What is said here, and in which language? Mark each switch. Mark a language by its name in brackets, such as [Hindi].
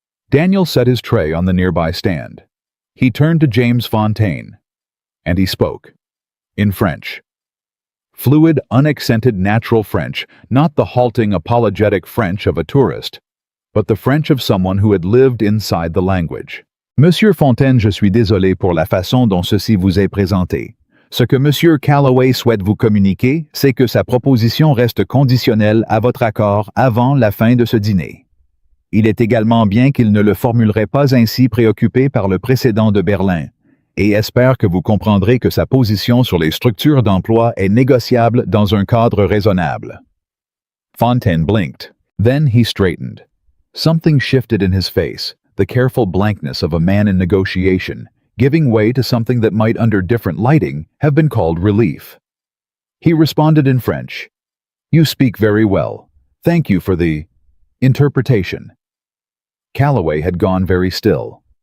[English] Daniel set his tray on the nearby stand. He turned to James Fontaine, and he spoke. In French. Fluid, unaccented natural French, not the halting, apologetic French of a tourist, but the French of someone who had lived inside the language. [French] Monsieur Fontaine, je suis désolé pour la façon dont ceci vous est présenté. Ce que Monsieur Calloway souhaite vous communiquer, c'est que sa proposition reste conditionnelle à votre accord avant la fin de ce dîner. Il est également bien qu'il ne le formulerait pas ainsi préoccupé par le précédent de Berlin, et espère que vous comprendrez que sa position sur les structures d'emploi est négociable dans un cadre raisonnable. [English] Fontaine blinked. Then he straightened. Something shifted in his face, the careful blankness of a man in negotiation, giving way to something that might, under different lighting, have been called relief. He responded in French. You speak very well. Thank you for the interpretation. Calloway had gone very still.